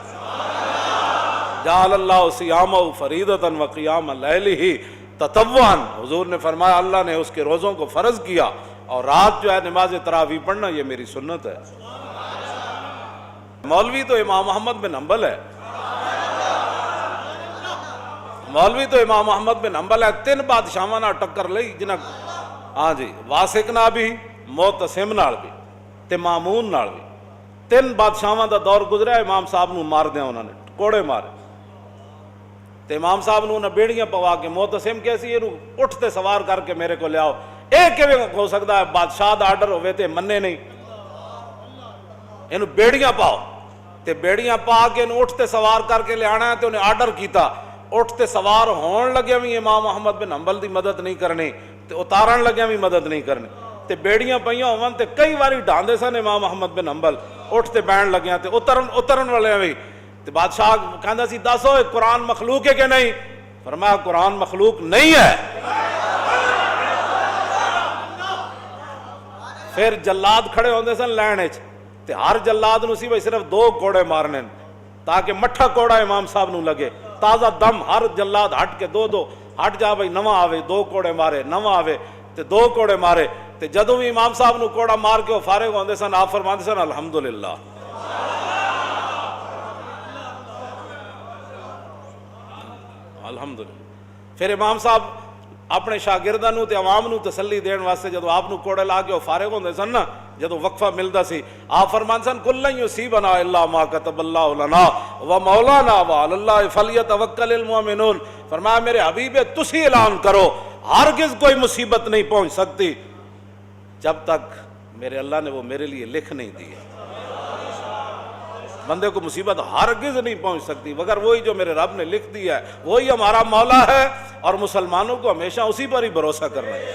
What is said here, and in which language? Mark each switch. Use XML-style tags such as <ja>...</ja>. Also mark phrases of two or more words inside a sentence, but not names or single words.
<ar>جعل اللہ صیامہ فریضۃ وقیام لیلہ تطوعا.</ar> <ur>حضور نے فرمایا اللہ نے اس کے روزوں کو فرض کیا، اور رات جو ہے نماز تراویح پڑھنا یہ میری سنت ہے.</ur> <pa>مولوی تو امام محمد بن حنبل ہے، مولوی تو امام محمد بن حنبل ہے. 3 بادشاہاں نال ٹکر لئی جنہاں، ہاں جی واسق نال بھی، معتصم نال بھی تے مامون نال بھی. 3 بادشاہاں دا دور گزرا. امام صاحب نو مار دیا انہوں نے، کوڑے مارے. تے امام صاحب نو نہ بیڑیاں پوا کے، معتصم کیسی یہ اٹھتے سوار کر کے میرے کو لے آؤ. ایک کیویں ہو سکتا ہے بادشاہ دا آرڈر ہوئے تے مننے نہیں، اینو بیڑیاں پاؤ. تے بیڑیاں پا کے اینو اٹھتے سوار کر کے لے آنا ہے. تے انہیں آرڈر کیتا، اٹھتے سوار ہون لگے بھی امام محمد بن حنبل دی مدد نہیں کرنی. تے اتارن لگیا بھی مدد نہیں کرنی تے بیڑیاں پئیاں ہون تے کئی واری ڈھاندے سن امام احمد بن حنبل اٹھ تے بہن لگیا تے اترن والے بھی تے بادشاہ کہندا سی دسو قرآن مخلوق ہے کہ نہیں؟ فرمایا قرآن مخلوق نہیں ہے۔ پھر جلاد کھڑے ہوندے سن لین وچ تے ہر جلاد نو سی بھئی صرف 2 کوڑے مارنے تاکہ مٹھا کوڑا امام صاحب نو لگے، تازہ دم ہر جلاد ہٹ کے 2 ہٹ جا بھئی نواں آوے 2 کوڑے مارے، نواں آوے تے 2 کوڑے مارے تے جدوں بھی امام صاحب نو کوڑا مار کے وہ فارغ ہوندے سن آپ فرماندے سن الحمدللہ۔ الحمدللہ۔ پھر امام صاحب اپنے شاگرداں نو تے عوام نو تسلی دین واسطے جدوں آپ نو کوڑے لا کے وہ فارغ ہوندے سن نا، جدوں وقفہ ملدا سی آپ فرماندے سن</pa> <ar>کلن یصیبنا الا ما کتب اللہ لنا ومولانا وعلی اللہ فلیتوکل المؤمنون۔</ar> <ur>فرمایا میرے حبیب تسی اعلان کرو ہرگز کوئی مصیبت نہیں پہنچ سکتی جب تک میرے اللہ نے وہ میرے لیے لکھ نہیں دی ہے۔ بندے کو مصیبت ہرگز نہیں پہنچ سکتی مگر وہی جو میرے رب نے لکھ دیا ہے، وہی ہمارا مولا ہے اور مسلمانوں کو ہمیشہ اسی پر ہی بھروسہ کرنا ہے۔</ur>